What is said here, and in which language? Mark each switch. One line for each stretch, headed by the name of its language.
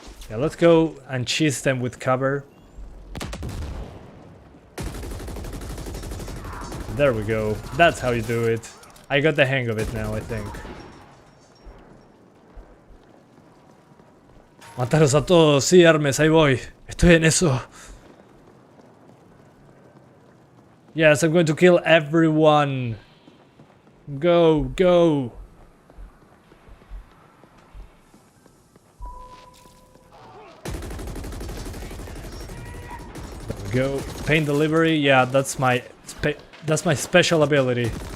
English: Yeah, let's go and cheese them with cover. There we go. That's how you do it. I got the hang of it now, I think.
Spanish: Mataros a todos, sí, Hermes, ahí voy. Estoy en eso.
English: Yes, I'm going to kill everyone. Go, go. There we go. Pain delivery, yeah, that's my special ability.